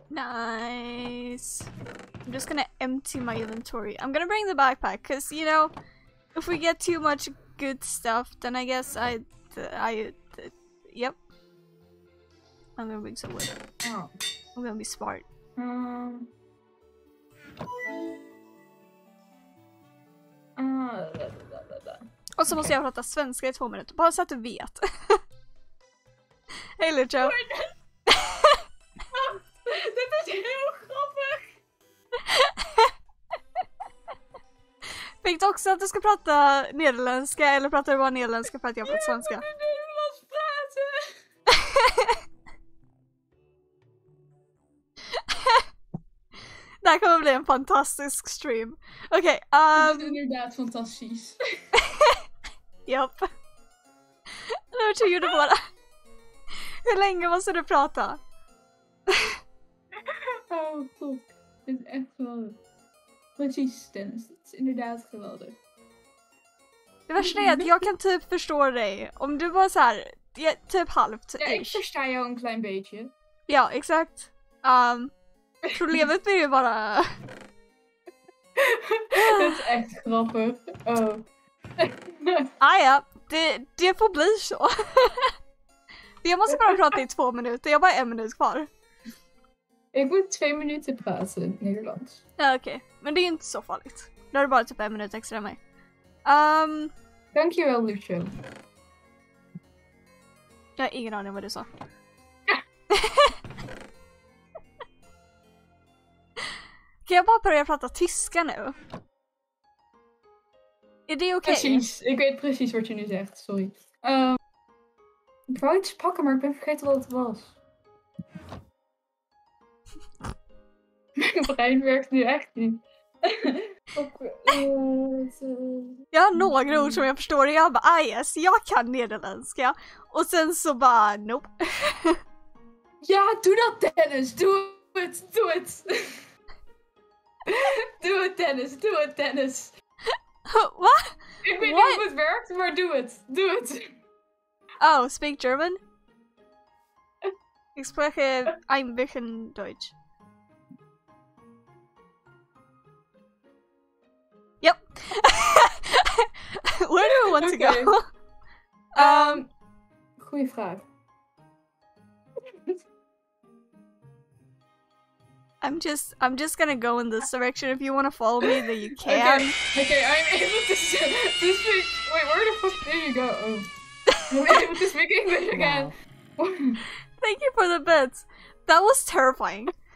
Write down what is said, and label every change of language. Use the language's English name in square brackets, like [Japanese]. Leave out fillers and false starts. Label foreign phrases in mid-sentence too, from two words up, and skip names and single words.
[English] Nice. I'm just gonna empty my inventory. I'm gonna bring the backpack, cause you know, if we get too much good stuff, then I guess yep. I'm gonna bring some wood. Oh. I'm gonna be smart. [Swedish] Och så måste jag prata svenska i 2 minuter, bara så att du vet. Hej Lucho! Det är [Dutch] heel grappig! [Swedish] Fick du också att du ska prata nederländska eller pratar du bara nederländska för att jag pratar svenska? Jag vill [Dutch] Nederlands praten! [Swedish] Det här kommer bli en fantastisk stream. Okej, Det är [Dutch] inderdaad fantastisch. [Swedish] Japp. Lucho gjorde bara. Hur länge måste du prata? [Dutch] Oh, top. Het is echt geweldig. Precies, Dennis. Het is inderdaad geweldig. [Swedish] Det värsta är att jag kan typ förstå dig. Om du bara så här, typ halvt. [Dutch] Ja, ik versta jou een klein beetje. [Swedish] Ja, exakt. Problemet blir ju bara... [Dutch] Dat is echt grappig. Oh. [Swedish] Ja, det får bli så. Jag måste bara prata i 2 minuter, jag har bara 1 minut kvar. [Dutch] Ik moet 2 minuten praten, Nederlands. [Swedish] Ja, okej. Men det är inte så farligt. Då är det bara typ 1 minut extra än mig. [Dutch] Dankjewel, Lucio. [Swedish] Jag har ingen aning vad du sa. Kan jag bara börja prata tyska nu? Är det okej? [Dutch] Precies, ik weet precies wat je nu zegt, sorry. Ik wou iets pakken, maar ik ben vergeten wat het was. Mijn brein werkt nu echt niet. [Swedish] Jag har några ord som jag förstår och jag bara, yes, jag kan nederländska. Och sen så bara, [English] nope. [Dutch] Ja, doe dat, Dennis. Doe het, doe het. Doe het, Dennis. Doe het, Dennis. [English] What? [Dutch] Ik weet niet hoe het werkt, maar doe het. Doe het. [English] Oh, speak German? [German] Ich spreche ein bisschen Deutsch. [English] Yep. Where do we want to go? [Dutch] Goeie vraag. [English] I'm just gonna go in this direction. If you want to follow me, then you can. Okay, I'm able to speak. Wait, where the fuck did you go? Oh. I'm able to speak English again. Thank you for the bits. That was terrifying.